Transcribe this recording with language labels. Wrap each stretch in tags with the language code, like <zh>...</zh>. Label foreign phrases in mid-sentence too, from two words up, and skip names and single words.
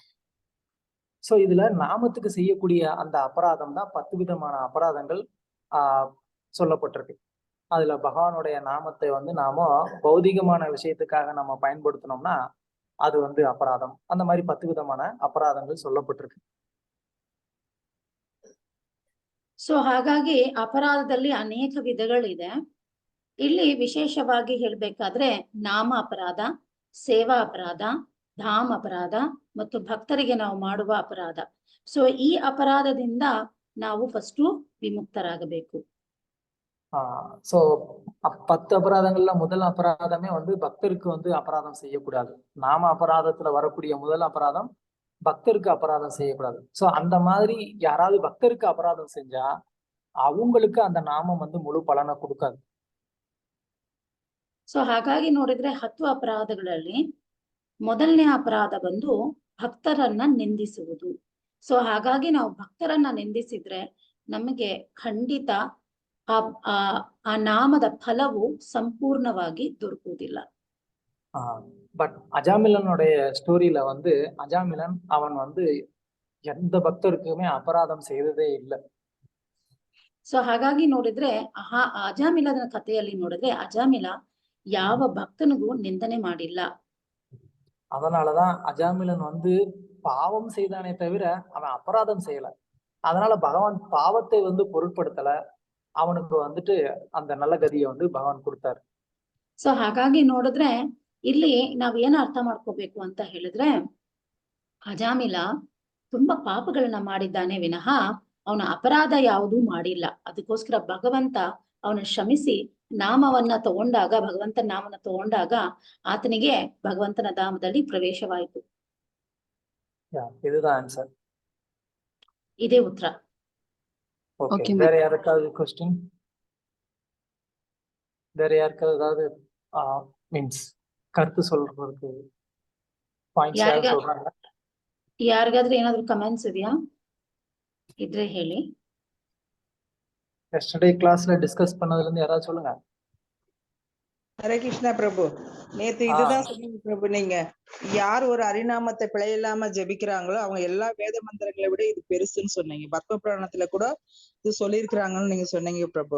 <ta>சோ இதுல நாமத்துக்கு செய்யக்கூடிய அந்த அபராதம் தான் 10 விதமான அபராதங்கள் சொல்லப்பட்டிருக்கு. அதுல பகவானுடைய நாமத்தை வந்து நாம பௌதிகமான விஷயத்துக்காக நம்ம பயன்படுத்தினோம்னா அது வந்து அபராதம். அந்த மாதிரி 10 விதமான அபராதங்கள் சொல்லப்பட்டிருக்கு.</ta> <kn>ಸೊ ಹಾಗಾಗಿ ಅಪರಾಧದಲ್ಲಿ ಅನೇಕ ವಿಧಗಳಿದೆ. ಇಲ್ಲಿ ವಿಶೇಷವಾಗಿ ಹೇಳ್ಬೇಕಾದ್ರೆ ನಾಮ ಅಪರಾಧ, ಸೇವಾ ಅಪರಾಧ, ಧಾಮ್ ಅಪರಾಧ ಮತ್ತು ಭಕ್ತರಿಗೆ ನಾವು ಮಾಡುವ ಅಪರಾಧ. ಸೊ ಈ ಅಪರಾಧದಿಂದ ನಾವು ಫಸ್ಟ್ ವಿಮುಕ್ತರಾಗಬೇಕು.</kn> <ta>சோ 10 அபராதங்கள்ல முதல் அபராதமே வந்து பக்தருக்கு வந்து அபராதம் செய்யக்கூடாது. நாம அபராதத்துல வரக்கூடிய முதல் அபராதம் பக்தருக்கு அபராதம் செய்யக்கூடாது. சோ அந்த மாதிரி யாராவது பக்தருக்கு அபராதம் செஞ்சா அவங்களுக்கு அந்த நாமம் வந்து முழு பலனை கொடுக்காது.</ta> <kn>ಸೊ ಹಾಗಾಗಿ ನೋಡಿದ್ರೆ 10 ಅಪರಾಧಗಳಲ್ಲಿ ಮೊದಲನೇ ಅಪರಾಧ ಬಂದು ಭಕ್ತರನ್ನ ನಿಂದಿಸುವುದು. ಸೊ ಹಾಗಾಗಿ ನಾವು ಭಕ್ತರನ್ನ ನಿಂದಿಸಿದ್ರೆ ನಮಗೆ ಖಂಡಿತ ಆ ನಾಮದ ಫಲವು ಸಂಪೂರ್ಣವಾಗಿ ದೊರಕುವುದಿಲ್ಲ.</kn> <ta>பட் அஜாமிலனுடைய ஸ்டோரியில வந்து அஜாமிலன் அவன் வந்து எந்த பக்தருக்குமே அபராதம் செய்ததே இல்லை.</ta> <kn>ಸೊ ಹಾಗಾಗಿ ನೋಡಿದ್ರೆ ಅಜಾಮಿಲನ ಕಥೆಯಲ್ಲಿ ನೋಡಿದ್ರೆ ಅಜಾಮಿಲ ಯಾವ ಭಕ್ತನಿಗೂ ನಿಂದನೆ ಮಾಡಿಲ್ಲ.</kn> <ta>அதனாலதான் அஜாமிலன் வந்து பாவம் செய்தானே தவிர அவன் அபராதம் செய்யல. அதனால பகவான் பாவத்தை வந்து பொருட்படுத்தல, அவனுக்கு வந்துட்டு அந்த நல்ல கதியை வந்து பகவான் கொடுத்தாரு.</ta> <kn>ಸೊ ಹಾಗಾಗಿ ನೋಡಿದ್ರೆ ಇಲ್ಲಿ ನಾವ್ ಏನ್ ಅರ್ಥ ಮಾಡ್ಕೋಬೇಕು ಅಂತ ಹೇಳಿದ್ರೆ, ಅಜಾಮಿಲ ತುಂಬಾ ಪಾಪಗಳನ್ನ ಮಾಡಿದ್ದಾನೆ ವಿನಃ ಅವನ ಅಪರಾಧ ಯಾವುದೂ ಮಾಡಿಲ್ಲ. ಅದಕ್ಕೋಸ್ಕರ ಭಗವಂತ ಅವನ ಕ್ಷಮಿಸಿ ನಾಮವನ್ನ ತಗೊಂಡಾಗ, ಭಗವಂತನ ನಾಮನ ತಗೊಂಡಾಗ ಆತನಿಗೆ ಭಗವಂತನ ಧಾಮದಲ್ಲಿ ಪ್ರವೇಶವಾಯಿತು.</kn> <ta>இதுதான் ஆன்சர்.</ta> <kn>ಇದೇ ಉತ್ತರ.</kn> <ta>ஓகே, வேற யாருக்காவது क्वेश्चन? வேற யாருக்காவது ஏதாவது மீன்ஸ் கருத்து சொல்றதுக்கு பாயிண்ட்ஸ் யாராவது சொல்றாங்க?</ta> <kn>ಯಾರಿಗಾದ್ರೂ ಏನಾದ್ರು ಕಮೆಂಟ್ಸ್ ಇದೆಯಾ? ಇದ್ರೆ ಹೇಳಿ.</kn> <en>yesterday class</en> <ta>டிஸ்கஸ் பண்ணதுல இருந்து யாராவது சொல்லுங்க. ஹரே கிருஷ்ணா பிரபு, நேத்து இதுதான் சொன்னீங்க பிரபு. நீங்க யார் ஒரு ஹரிநாமத்தை பிழையில்லாம ஜெபிக்கிறாங்களோ அவங்க எல்லா வேத மந்திரங்களை விட இது பெருசுன்னு சொன்னீங்க. பத்ம புராணத்துல கூட இது சொல்லியிருக்கிறாங்கன்னு நீங்க சொன்னீங்க பிரபு.</ta>